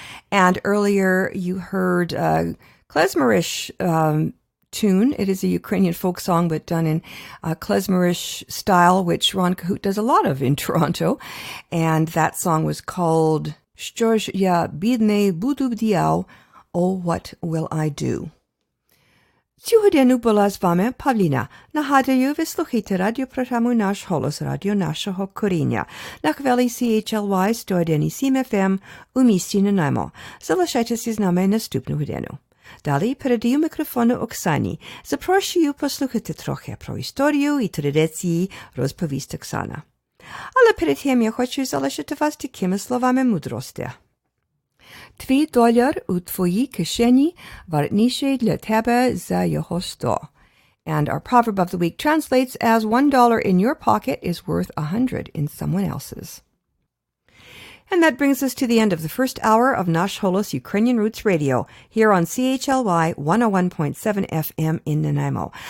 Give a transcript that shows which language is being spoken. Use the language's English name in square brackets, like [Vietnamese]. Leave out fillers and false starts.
[English] And earlier you heard a klezmerish tune. It is a Ukrainian folk song, but done in klezmerish style, which Ron Cahoot does a lot of in Toronto. And that song was called Що ж я бідний буду вдіяв, Oh, what will I do? [Ukrainian] Цю годину була з вами Павліна. Нагадую, ви слухаєте радіопрограму «Наш голос» радіо нашого коріння на хвилі CHLY 101.7 FM у місті Нанаймо. Залишайтеся з нами наступну годину. Далі передаю мікрофону Оксані. Запрошую послухати трохи про історію і традиції, розповість Оксана. Але перед тим я хочу залишити вас такими словами мудрості. Твій доляр у твоїй кишені вартніший для тебе за його 100. [English] And our proverb of the week translates as $1 in your pocket is worth 100 in someone else's. And that brings us to the end of the first hour of Nash Holos Ukrainian Roots Radio here on CHLY 101.7 FM in Nanaimo.